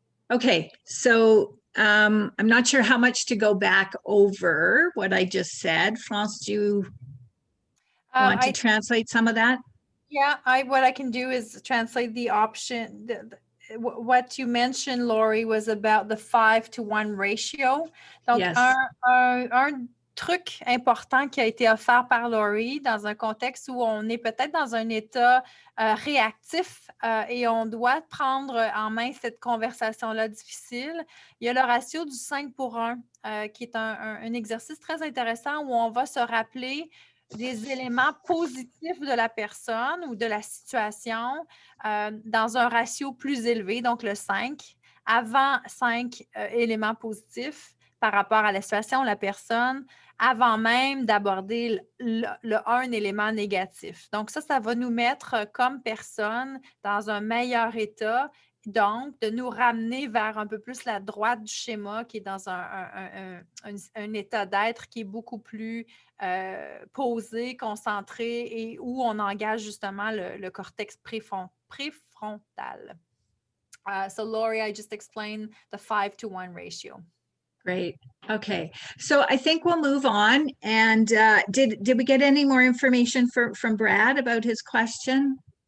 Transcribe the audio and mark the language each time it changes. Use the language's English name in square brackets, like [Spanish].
[English] Okay, so I'm not sure how much to go back over what I just said. France, do you want to translate some of that? Yeah, what I can do is translate the option. What you mentioned, Lori, was about the 5-to-1 ratio. [French] Donc, [English] yes. [French] un truc important qui a été offert par Lori dans un contexte où on est peut-être dans un état réactif et on doit prendre en main cette conversation-là difficile. Il y a le ratio du 5-pour-1 qui est un exercice très intéressant où on va se rappeler des éléments positifs de la personne ou de la situation dans un ratio plus élevé, donc le 5, avant 5 éléments positifs, par rapport à la situation, la personne, avant même d'aborder un élément négatif. Donc, ça va nous mettre comme personne dans un meilleur état, donc de nous ramener vers un peu plus la droite du schéma qui est dans un état d'être qui est beaucoup plus posé, concentré et où on engage justement le cortex préfrontal. [English] So, Lori, I just explained the 5-to-1 ratio. Great. Okay. So I think we'll move on. And did we get any more information from Brad about his question?